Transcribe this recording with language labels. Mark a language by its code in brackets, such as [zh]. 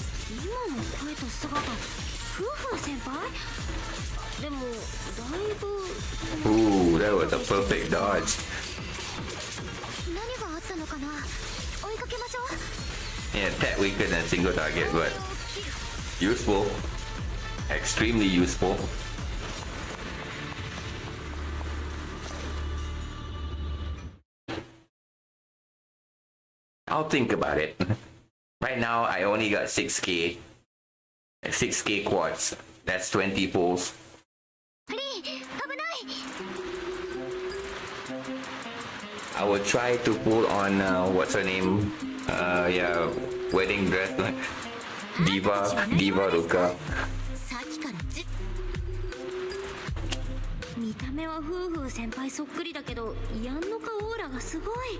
[ja] 今の声と姿夫婦先輩でもだいぶ [en] Ooh, that was a perfect dodge. [ja] 何があったのかな。追いかけましょう。 [en] Yeah, attack weaker than single target, but useful. Extremely useful. I'll think about it. Right now, I only got 6k. 6k quartz. That's 20 pulls. [ja] フリー危ない。 [en] I will try to pull on, what's her name? Yeah, wedding dress. Diva Ruka. [ja] さっきから見た目は夫婦先輩そっくりだけどやんのかオーラがすごい。